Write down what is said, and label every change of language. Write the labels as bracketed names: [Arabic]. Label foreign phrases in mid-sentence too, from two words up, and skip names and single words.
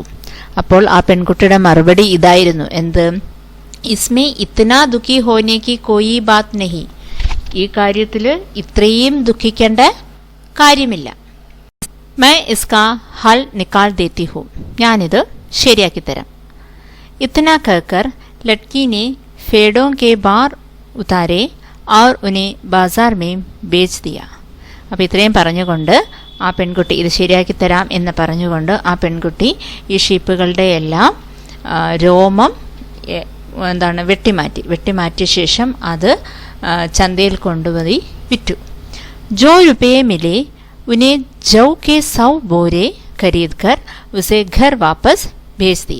[Malayalam] അപ്പോൾ ആ പെൺകുട്ടിയുടെ മറുപടി ഇതായിരുന്നു, എന്ത്? [Hindi] इसमें इतना दुखी होने की कोई बात नहीं, [Malayalam] ഈ കാര്യത്തിൽ ഇത്രയും ദുഃഖിക്കേണ്ട കാര്യമില്ല. [Hindi] मैं इसका हल निकाल देती हूँ, [Malayalam] ഞാനിത് ശരിയാക്കി തരാം. [Hindi] ഇത്നാ कहकर लड़की ने फेड़ों के बार उतारे और उन्हें बाजार में बेच दिया. [Malayalam] അപ്പോൾ ഇത്രയും പറഞ്ഞുകൊണ്ട് ആ പെൺകുട്ടി ഇത് ശരിയാക്കി തരാം എന്ന് പറഞ്ഞുകൊണ്ട് ആ പെൺകുട്ടി ഈ ഷീപ്പുകളുടെ എല്ലാം രോമം വെട്ടിമാറ്റിയ ശേഷം അത് ചന്തയിൽ കൊണ്ടുപോയി വിറ്റു. [Hindi] जो रुपये मिले उनसे जौ के 100 बोरे खरीद कर उसे घर वापस भेज दिया.